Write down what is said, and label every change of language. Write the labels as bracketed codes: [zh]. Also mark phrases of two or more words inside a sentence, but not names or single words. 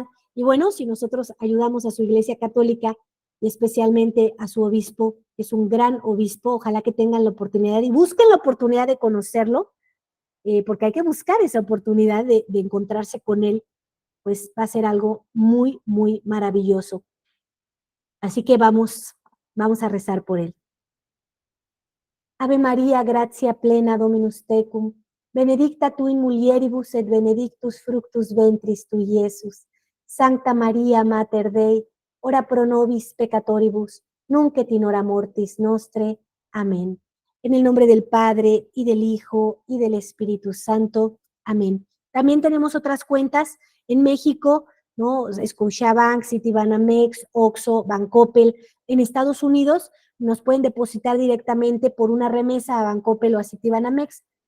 [es] Y bueno, si nosotros ayudamos a su Iglesia Católica y especialmente a su obispo, que es un gran obispo, ojalá que tengan la oportunidad y busquen la oportunidad de conocerlo, porque hay que buscar esa oportunidad de encontrarse con él, pues va a ser algo muy, muy maravilloso. Así que vamos a rezar por él. [la] Ave María, gratia plena, Dominus tecum, benedicta tu in mulieribus et benedictus fructus ventris tui, Iesus. Sancta Maria, Mater Dei, ora pro nobis peccatoribus, nunc et in hora mortis nostre. [es] Amén. En el nombre del Padre, y del Hijo, y del Espíritu Santo. Amén. También tenemos otras cuentas en México, ¿no? Scotiabank, Citibanamex, Oxxo, Bancoppel. En Estados Unidos nos pueden depositar directamente por una remesa a Bancoppel o a Citibanamex.